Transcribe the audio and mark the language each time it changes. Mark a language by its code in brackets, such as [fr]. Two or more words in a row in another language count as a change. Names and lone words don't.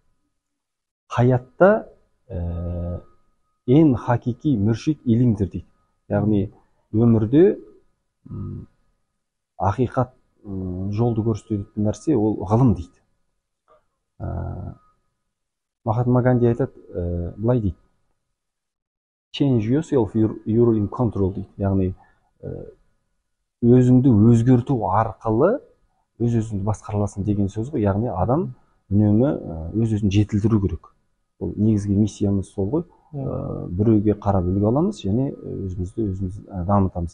[kk] Хаятта ең хакики мүршид илимдір дейді. Яғни өмірде ақиқат жолды көрсететін нәрсе ол ғылым дейді. Махатма Ганди айтады, былай дейді. [en] Change yourself, you're in control дейді. [kk] Яғни өзіңді өзгерту арқылы өз-өзіңді басқара аласың деген сөз ғой. Яғни адам үнемі өз-өзін жетілдіру керек. Бұл негізгі миссиямыз сол ғой. Біреуге қарап үлгі аламыз және өзімізді дамытамыз.